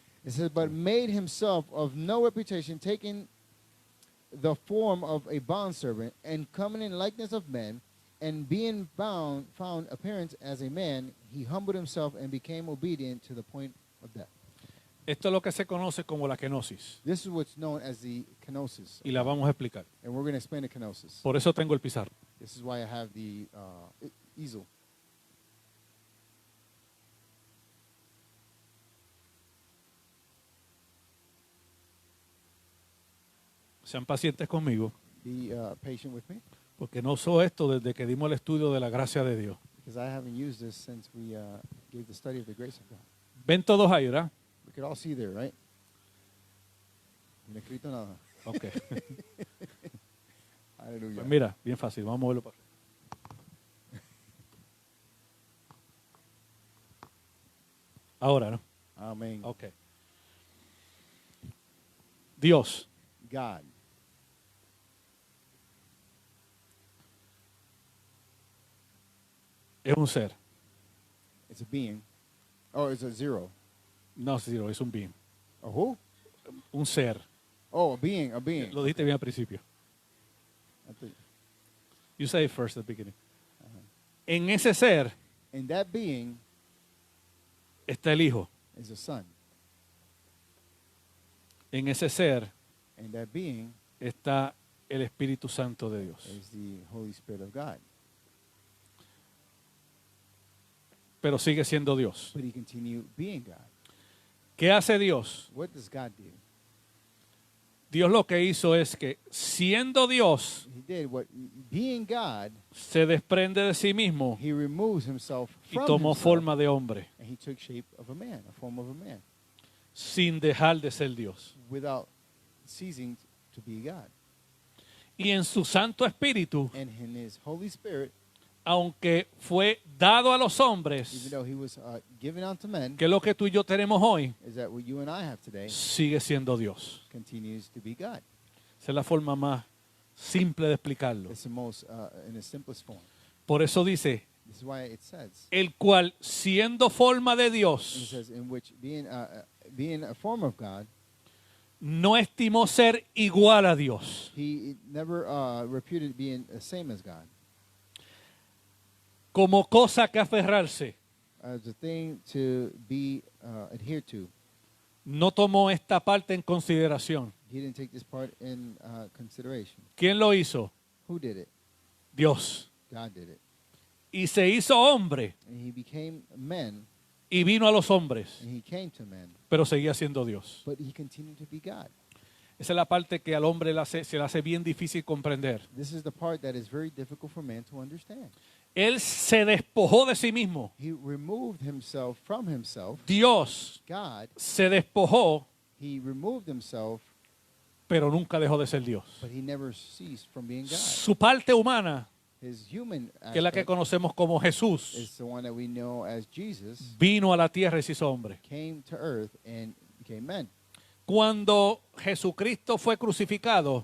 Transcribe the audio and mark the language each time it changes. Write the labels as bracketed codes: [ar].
[en] It says, but made himself of no reputation, taking the form of a bondservant, and coming in likeness of men, and being found appearance as a man, he humbled himself and became obedient to the point of death. [es] Esto es lo que se conoce como la kenosis. [en] This is what's known as the kenosis. [es] Y la vamos a explicar. [en] And we're going to explain the kenosis. [es] Por eso tengo el pizarro. [en] This is why I have the easel. [es] Sean pacientes conmigo, [en] Be patient with me, [es] porque no uso esto desde que dimos el estudio de la gracia de Dios. [en] because I haven't used this since we gave the study of the grace of God. [es] Ven todos ahí, ¿verdad? [en] We could all see there, right? [es] No he escrito nada. Ok. Hallelujah. Pues mira, bien fácil, vamos a moverlo para arriba. Ahora, ¿no? Amen. Ok. Dios [en] God [es] es un ser. [en] it's a being. Oh, it's a zero. [es] No, sí, es un being. [en] A who? [es] Un ser. [en] Oh, a being, a being. [es] Lo dijiste bien al principio. [en] I think- You say it first at the beginning. [es] En ese ser [en] In that being [es] está el Hijo. [en] is the Son. [es] En ese ser [en] In that being [es] está el Espíritu Santo de Dios. [en] is the Holy Spirit of God. [es] Pero sigue siendo Dios. [en] But he continued being God. [es] ¿Qué hace Dios? [en] What does God do? [es] Dios lo que hizo es que, siendo Dios, [en] He did what, being God, [es] se desprende de sí mismo [en] he removes himself [es] y [en] from [es] tomó [en] himself, [es] forma de hombre, [en] and he took shape of a man, a form of a man, [es] sin dejar de ser Dios. [en] without ceasing to be God. [es] Y en su Santo Espíritu, [en] And in his Holy Spirit, [es] aunque fue dado a los [en] even [es] hombres, [en] though he was given unto men, [es] que es lo que tú y yo tenemos hoy, [en] is that what you and I have today [es] sigue siendo Dios. [en] continues to be God. [es] Esa es la forma más simple de explicarlo. [en] It's the most, in its simplest form. [es] Por eso dice, [en] This is why it says, [es] el cual, siendo forma de [en] and it [es] Dios, [en] says, in which being a form of God, [es] no estimó ser igual a Dios, [en] he never reputed being the same as God, [es] como cosa que aferrarse. [en] as a thing to be adhered to. [es] No tomó esta parte en consideración. [en] He didn't take this part in consideration. [es] ¿Quién lo hizo? [en] Who did it? [es] Dios. [en] God did it. [es] Y se hizo hombre [en] And he became men, [es] y vino a los hombres, [en] and he came to men, [es] pero seguía siendo Dios. [en] but he continued to be God. [es] Esa es la parte que al hombre se le hace bien difícil comprender. [en] This is the part that is very difficult for man to understand. [es] Él se despojó de sí mismo. [en] He removed himself from himself. [es] Dios [en] God, [es] se despojó, [en] he removed himself, [es] pero nunca dejó de ser Dios. [en] but he never ceased from being God. [es] Su parte humana, [en] His human [es] que es la que [en] aspect [es] conocemos como Jesús, [en] is the one that we know as Jesus, [es] vino a la tierra y se hizo hombre. [en] came to earth and became man. [es] Cuando Jesucristo fue crucificado,